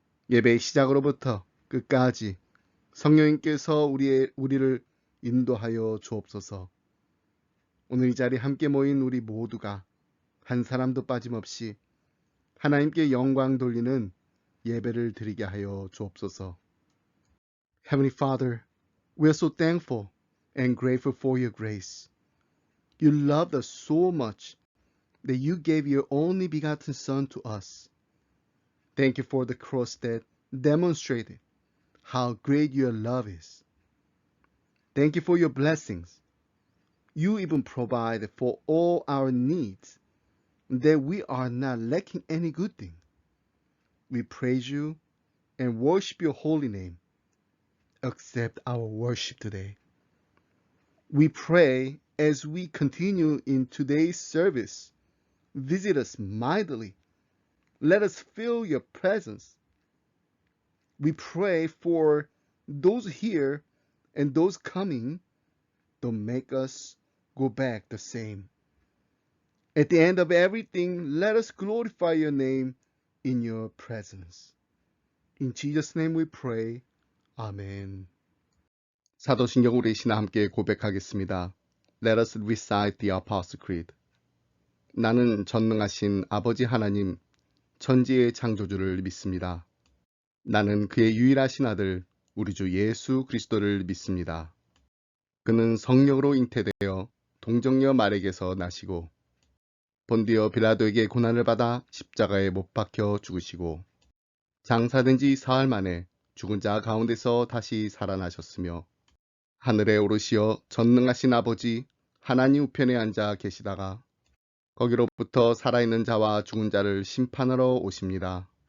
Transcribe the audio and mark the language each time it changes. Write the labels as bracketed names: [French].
[Korean] 예배의 시작으로부터 끝까지 성령님께서 우리를 인도하여 주옵소서. 오늘 이 자리에 함께 모인 우리 모두가 한 사람도 빠짐없이 하나님께 영광 돌리는 예배를 드리게 하여 주옵소서. [English] Heavenly Father, we are so thankful and grateful for your grace. You loved us so much that you gave your only begotten Son to us. Thank you for the cross that demonstrated how great your love is. Thank you for your blessings. You even provide for all our needs, that we are not lacking any good thing. We praise you and worship your holy name. Accept our worship today. We pray as we continue in today's service, visit us mightily. Let us feel your presence. We pray for those here and those coming. Don't make us go back the same. At the end of everything, let us glorify your name in your presence. In Jesus' name we pray. 아멘. [Korean] 사도신경 우리 신화 함께 고백하겠습니다. [English] Let us recite the Apostle Creed. [Korean] 나는 전능하신 아버지 하나님, 천지의 창조주를 믿습니다. 나는 그의 유일하신 아들, 우리 주 예수 그리스도를 믿습니다. 그는 성령으로 잉태되어 동정녀 마리에게서 나시고 본디오 빌라도에게 고난을 받아 십자가에 못 박혀 죽으시고 장사된 지 사흘 만에 죽은 자 가운데서 다시 살아나셨으며 하늘에 오르시어 전능하신 아버지 하나님 우편에 앉아 계시다가 거기로부터 살아있는 자와 죽은 자를 심판하러 오십니다.